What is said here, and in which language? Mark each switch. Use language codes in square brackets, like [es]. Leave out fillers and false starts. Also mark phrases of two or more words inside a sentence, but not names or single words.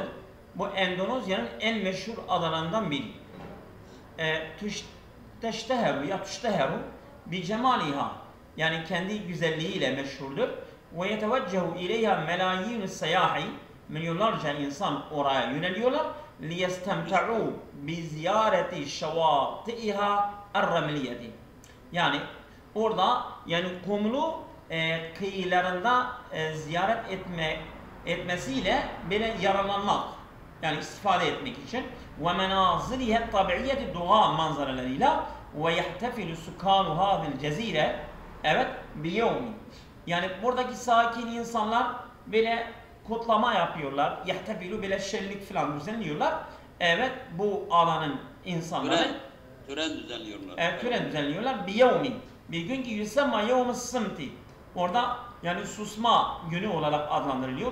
[tr] Bu Endonezya'nın en meşhur adalarından biri. [ar] تشتهر بجمالها. [tr] Yani kendi güzelliğiyle meşhurdur. [ar] ويتوجه إليها ملايين السياح. [tr] Milyonlarca insan oraya yöneliyorlar. [ar] لِيَسْتَمْتَعُوا بِزِيَارَةِ شَوَاطِئِهَا الرَّمْلِيَةِ. [tr] Yani orada yani kumlu kıyılarında ziyaret etmesiyle böyle yararlanmak, yani istifade etmek için [ar] وَمَنَازِلِهَا الطَّبِعِيَّةِ [tr] doğa manzaralarıyla [ar] وَيَحْتَفِلُ سُكَانُ هَذِي الْجَزِيرَ [tr] evet بِيَوْمٍ. Yani buradaki sakin insanlar böyle kutlama yapıyorlar. Yahtefilu bile şenlik falan düzenliyorlar. Evet, bu alanın insanları tören düzenliyorlar. Tören düzenliyorlar. Bir yevmin. Bir gün ki [ar] يسمى يوم الصمت. [tr] Orada yani susma günü olarak adlandırılıyor.